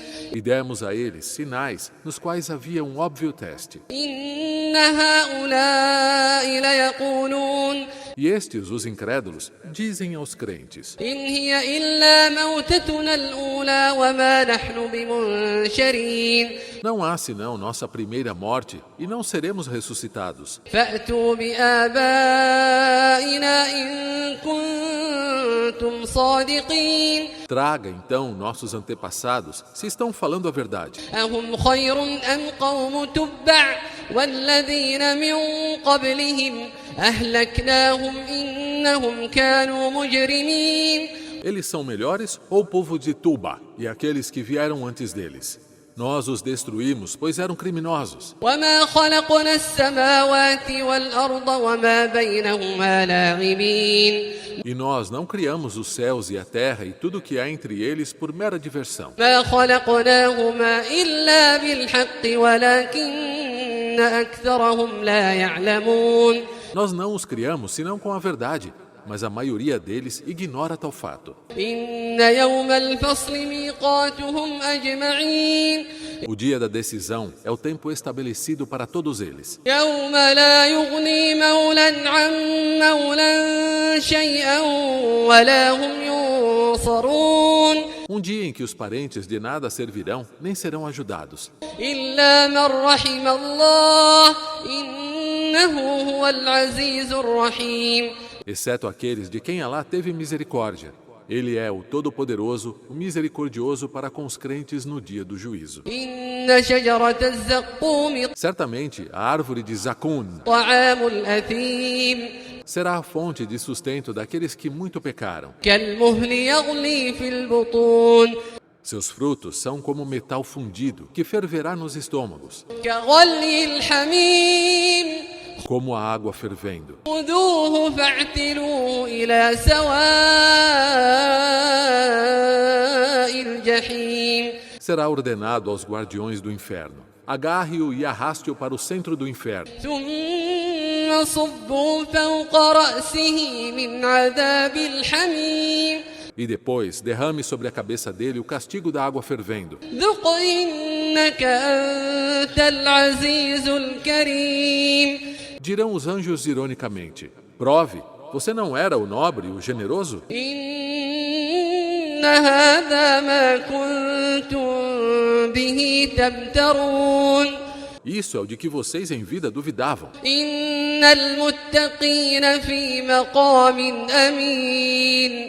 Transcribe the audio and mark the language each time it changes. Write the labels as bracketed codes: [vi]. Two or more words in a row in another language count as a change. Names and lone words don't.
[pt] E demos a eles sinais nos quais havia um óbvio teste. [ar] إن هؤلاء ليقولون [pt] E estes, os incrédulos, dizem aos crentes: [ar] إن هي إلا موتتنا الأولى وما نحن بمنشرين. [pt] não há senão nossa primeira morte e não seremos ressuscitados. [ar] فأتوا بآبائنا إن كنتم صادقين. [pt] Traga então nossos antepassados, se estão falando a verdade. [ar] أهم خير أم قوم تبع والذين من قبلهم أهلكناهم إنهم كانوا مجرمين. [pt] Eles são melhores ou o povo de Tuba e aqueles que vieram antes deles? Nós os destruímos, pois eram criminosos. [ar] وما خلقنا السماوات والأرض وما بينهما لاعبين. [pt] E nós não criamos os céus e a terra e tudo o que há entre eles por mera diversão. [ar] ما خلقناهما إلا بالحق ولكن أكثرهم لا يعلمون. [pt] Nós não os criamos senão com a verdade, mas a maioria deles ignora tal fato. [ar] إن يوم الفصل ميقاتهم أجمعين. [pt] O dia da decisão é o tempo estabelecido para todos eles. [ar] يوم لا يغني مولى عن مولى شيئا ولا هم ينصرون. [pt] Um dia em que os parentes de nada servirão, nem serão ajudados. [ar] إلا من رحم الله إنه هو العزيز الرحيم. [pt] Exceto aqueles de quem Alá teve misericórdia. Ele é o Todo-Poderoso, o Misericordioso para com os crentes no dia do juízo. [ar] إن شجرة الزقوم [pt] Certamente, a árvore de Zakun [ar] طعام الأثيم. [pt] será a fonte de sustento daqueles que muito pecaram. [ar] كالمهل يغلي في البطون. [pt] Seus frutos são como metal fundido, que ferverá nos estômagos, [ar] كغلي الحميم [pt] como a água fervendo. [ar] خذوه فاعتلوه إلى سواء الجحيم [pt] Será ordenado aos guardiões do inferno: agarre-o e arraste-o para o centro do inferno. [ar] ثم صبوا فوق رأسه من عذاب الحميم [pt] E depois derrame sobre a cabeça dele o castigo da água fervendo. [ar] ذق إنك أنت العزيز الكريم [pt] Dirão os anjos ironicamente: prove, você não era o nobre, o generoso? [ar] إن هذا ما كنتم به تمترون [pt] Isso é o de que vocês em vida duvidavam. [ar] إن المتقين في مقام أمين